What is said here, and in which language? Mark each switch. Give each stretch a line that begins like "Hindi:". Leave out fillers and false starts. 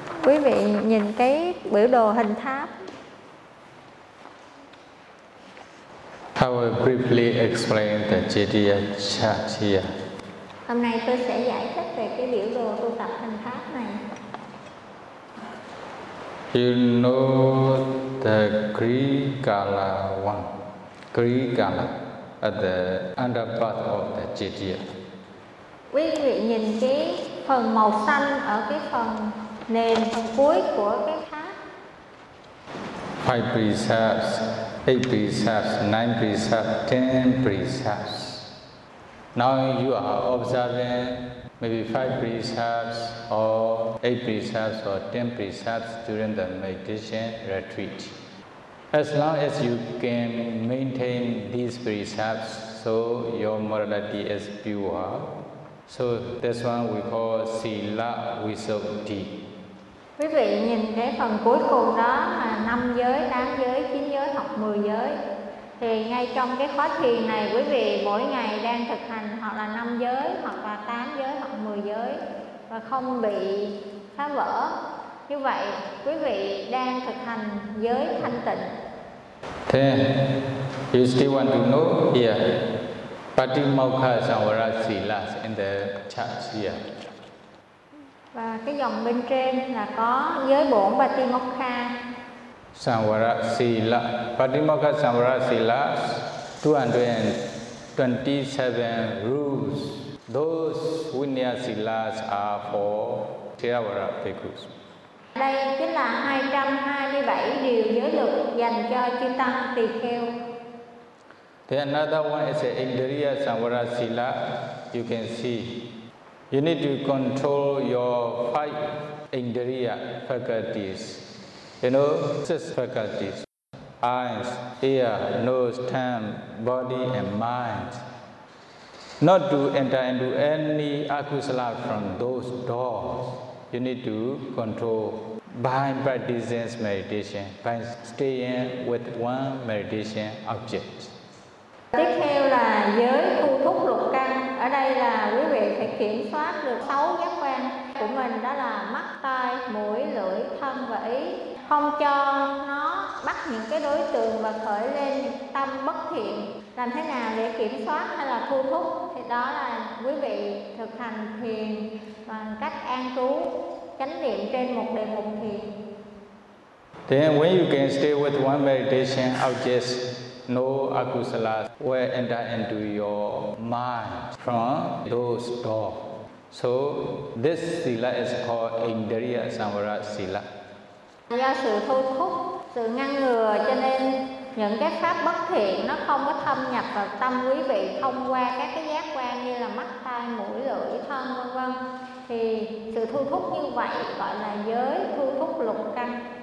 Vietnamese: Quý vị nhìn cái biểu đồ hình tháp.
English: I will briefly explain the Chidiya chart here.
Vietnamese: Hôm nay tôi sẽ giải thích về cái biểu đồ tu tập hình tháp này.
English: You know the Kri-kala one. Kri-kala at the underpart of the Chidiya.
Vietnamese: Quý vị nhìn cái phần màu xanh ở cái phần nền phần cuối của cái tháp.
English: 5 precepts, 8 precepts, 9 precepts, 10 precepts. Now you are observing maybe 5 precepts or 8 precepts or 10 precepts during the meditation retreat. As long as you can maintain these precepts, so your morality is pure. So this one we call sila visuddhi.
Vietnamese: Quý vị nhìn cái phần cuối cùng đó là 5 giới, 8 giới, 9 giới hoặc 10 giới. Thì ngay trong cái khóa thiền này, quý vị mỗi ngày đang thực hành hoặc là 5 giới, hoặc là 8 giới, hoặc 10 giới và không bị phá vỡ. Như vậy, quý vị đang thực hành giới thanh tịnh.
English: Thế, you still want to know here, Patimokkha Samvara Sila in the chart here.
Vietnamese: Và cái dòng bên trên là có giới bổn Patimokkha.
English: Samvara Sila. Patimokkha Samvara Sila. 227 rules. Those Vinaya Silas are for Theravada Bhikkhus.
Vietnamese: Đây chính là 227 điều giới luật dành cho Chư Tăng Tỳ Kheo.
English: Then another one is Indriya Samvara Sila. You can see. You need to control your 5 indriya faculties. You know, 6 faculties. Eyes, ear, nose, tongue, body and mind. Not to enter into any akusala from those doors. You need to control by practicing meditation, by staying with one meditation object.
Vietnamese: Tiếp theo là giới thu thúc lục căn. Ở đây là quý vị phải kiểm soát được 6 giác quan của mình, đó là mắt, tai, mũi, lưỡi, thân và ý. Không cho nó bắt những cái đối tượng và khởi lên tâm bất thiện. Làm thế nào để kiểm soát hay là thu thúc? Thì đó là quý vị thực hành thiền bằng cách an trú, chánh niệm trên một đề mục thiền.
English: Then when you can stay with one meditation object, no akusalas will enter into your mind from those doors. So this sila is called Indriya Samvara Sila.
Vietnamese: Do sự thu thúc, sự ngăn ngừa, cho nên những cái pháp bất thiện nó không có thâm nhập vào tâm quý vị thông qua các cái giác quan như là mắt, tai, mũi, lưỡi, thân, vân vân. Thì sự thu thúc như vậy gọi là giới thu thúc lục căn.